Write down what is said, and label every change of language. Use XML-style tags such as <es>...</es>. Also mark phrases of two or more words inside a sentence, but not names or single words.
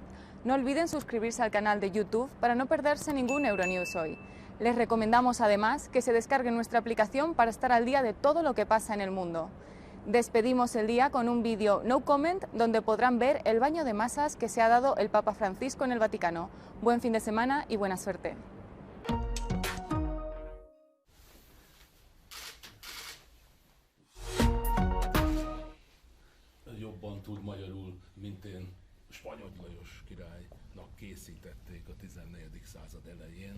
<es>No olviden suscribirse al canal de YouTube para no perderse ningún Euronews Hoy. Les recomendamos además que se descarguen nuestra aplicación para estar al día de todo lo que pasa en el mundo. Despedimos el día con un vídeo no comment donde podrán ver el baño de masas que se ha dado el Papa Francisco en el Vaticano. Buen fin de semana y buena suerte.</es> <hu>Jobban tud magyarul, mint én, Spanyol Lajos királynak készítették a 14. század elején.</hu>